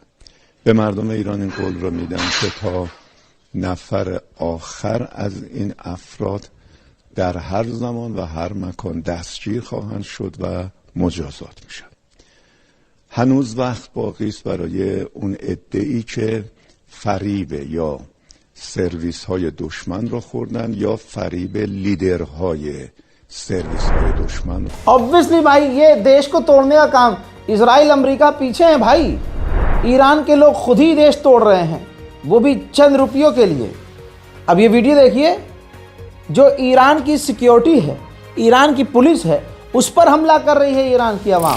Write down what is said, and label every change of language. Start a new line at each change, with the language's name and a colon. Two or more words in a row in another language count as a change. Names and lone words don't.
Persian: به مردم ایران این قول را میدم که تا نفر آخر از این افراد در هر زمان و هر مکان دستگیر خواهند شد و مجازات میشن. هنوز وقت باقی است برای اون عده‌ای که فریب یا سرویس های دشمن را خوردن یا فریب لیدرهای سرویس های دشمن.
Hindi: ऑब्वियसली भाई, ये देश को तोड़ने का काम इजराइल अमेरिका पीछे हैं भाई। ईरान के लोग खुद ही देश तोड़ रहे हैं, वो भी चंद रुपयों के लिए। अब ये वीडियो देखिए, जो ईरान की सिक्योरिटी है, ईरान की पुलिस है, उस पर हमला कर रही है ईरान की आवाम।